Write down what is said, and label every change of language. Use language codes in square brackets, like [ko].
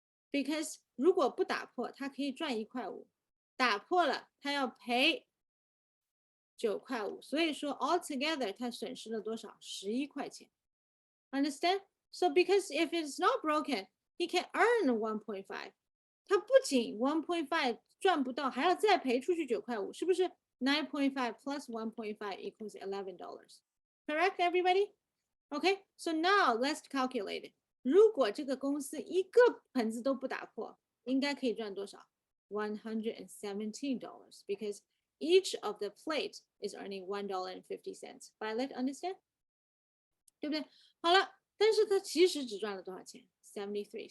[zh] Because 如果不打破，它可以赚1块5，打破了，它要赔9块5，所以说 altogether 它损失了多少？11块钱。 [en] Understand? So because if it's not broken, he can earn 1.5. [zh] 他不仅 1.5 赚不到，还要再赔出去9块5，是不是 [en] 9.5 plus 1.5 equals $11? Correct, everybody? Okay, so now let's calculate it. [zh] 如果这个公司一个盆子都不打破，应该可以赚多少 $117 [en] because each of the plate is earning $1.50. Violet, understand? [zh] 对不对？好了，但是它其实只赚了多少钱？73.